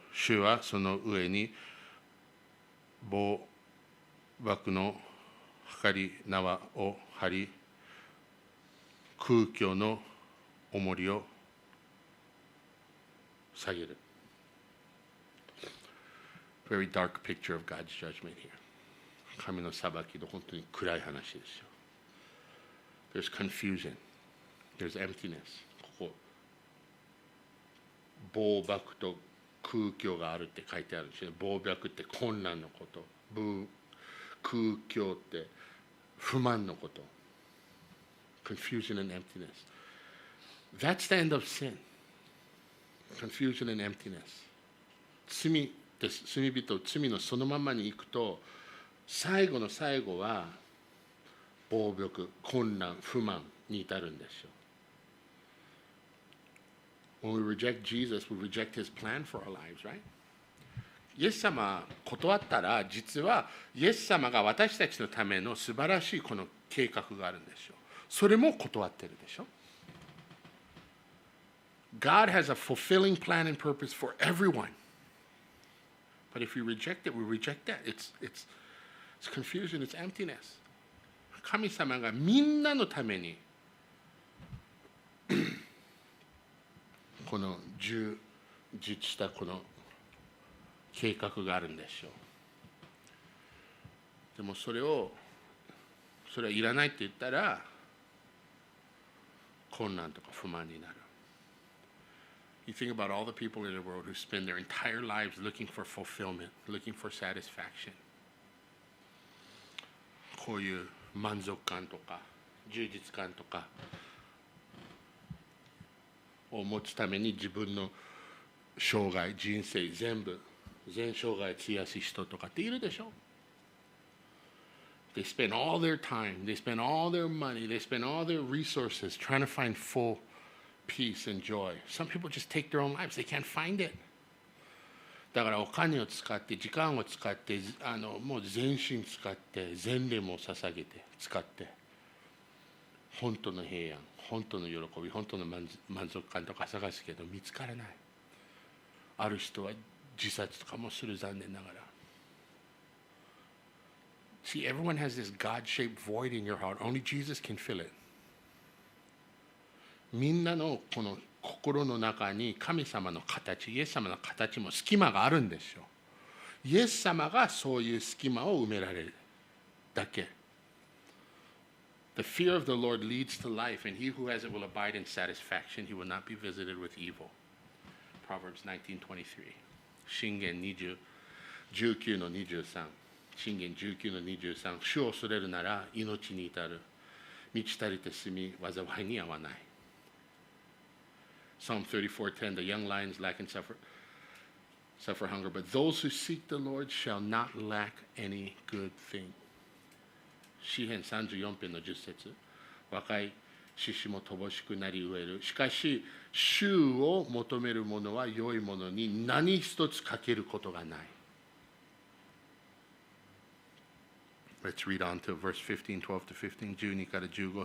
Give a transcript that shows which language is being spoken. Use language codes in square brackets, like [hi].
[ja] 主はその上に防爆の測り縄を張り、空虚の重りを下げる。 [en] Very dark picture of God's judgment here. [ja] 神の裁きの本当に暗い話ですよ。 [en] There's confusion. There's emptiness. [ja] ここ、暴漠と空虚があるって書いてあるんですよね。暴漠って困難のこと。空虚って不満のこと。 [en] Confusion and emptiness. That's the end of sin. Confusion and emptiness. [ja] 罪です。罪人、罪のそのままに行くと、最後の最後は暴力、困難、不満に至るんですよ。 [en] When we reject Jesus, we reject His plan for our lives, right? [ja] イエス様断ったら、実はイエス様が私たちのための素晴らしいこの計画があるんですよ。それも断ってるでしょ。 [en] God has a fulfilling plan and purpose for everyone. But if we reject it, we reject that. It's confusion, it's emptiness. [ja] 神様がみんなのためにこの充実したこの計画があるんでしょう。でもそれはいらないって言ったら困難とか不満になる。 [en] You think about all the people in the world who spend their entire lives looking for fulfillment, looking for satisfaction. [ja] こういう満足感とか充実感とかを持つために自分の生涯、人生全生涯費やす人とかっているでしょ。 [en] They spend all their time, they spend all their money, they spend all their resources trying to find full peace and joy. Some people just take their own lives. They can't find it. [ja] だからお金を使って時間を使ってもう全身使って全霊も捧げて使って本当の平安、本当の喜び、本当の満足感とか探すけど見つからない。ある人は自殺とかもする、残念ながら。 [en] See, everyone has this God-shaped void in your heart. Only Jesus can fill it. [ja] みんなのこの心の中に神様の形、イエス様の形も隙間があるんですよ。イエス様がそういう隙間を埋められるだけ。 [en] The fear of the Lord leads to life, and he who has it will abide in satisfaction. He will not be visited with evil. Proverbs 19:23. [ja] 箴言19の23。箴言19の23。主を恐れるなら命に至る。満ち足りて住み、災いに遭わない。 [en] Psalm 34:10. The young lions lack and suffer hunger, but those who seek the Lord shall not lack any good thing. [ja] 詩編34編の10節。若い獅子も乏しくなり飢える。しかし、主を求める者は良いものに何一つ欠けることがない。 [en] Let's read on to verse 15, 12 to 15, [ja] 12から15。